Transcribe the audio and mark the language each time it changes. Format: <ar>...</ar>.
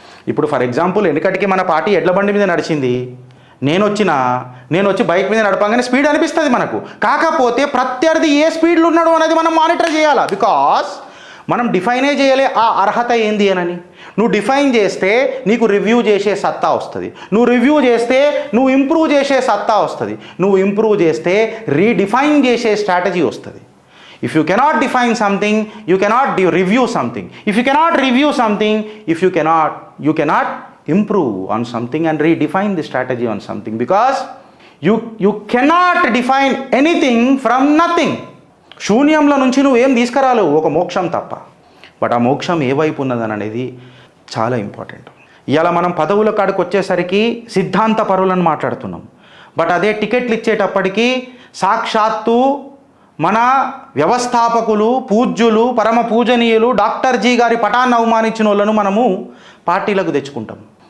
<te>ఇప్పుడు for example వెనకటికి మన పార్టీ ఎడ్ల బండి మీద నడిచింది, నేను వచ్చి బైక్ మీద నడపగానే స్పీడ్ అనిపిస్తుంది మనకు, కాకపోతే ప్రత్యర్థి ఏ స్పీడ్లో ఉన్నాడు అనేది మనం మానిటర్ చేయాలా. బికాస్ మనం డిఫైనే చేయలే ఆ అర్హత ఏంది అని. నువ్వు డిఫైన్ చేస్తే నీకు రివ్యూ చేసే సత్తా వస్తుంది, నువ్వు రివ్యూ చేస్తే నువ్వు ఇంప్రూవ్ చేసే సత్తా వస్తుంది, నువ్వు ఇంప్రూవ్ చేస్తే రీడిఫైన్ చేసే స్ట్రాటజీ వస్తుంది.</te> <en>If you cannot define something, you cannot review something. If you cannot review something, you cannot improve on something and redefine the strategy on something, because you cannot define anything from nothing.</en> <te>శూన్యంలో నుంచి నువ్వేం తీసుకురాలేవు, ఒక మోక్షం తప్ప. But ఆ మోక్షం ఏ వైపు ఉన్నదని అనేది చాలా ఇంపార్టెంట్. ఇలా మనం పదవుల కాడికి వచ్చేసరికి సిద్ధాంత పరులను మాట్లాడుతున్నాం. బట్ అదే టికెట్లు ఇచ్చేటప్పటికీ సాక్షాత్తు మన వ్యవస్థాపకులు, పూజ్యులు, పరమ పూజనీయులు డాక్టర్ జీ గారి పటాన్ని అవమానించిన వాళ్ళను మనము పార్టీలకు తెచ్చుకుంటాం.</te>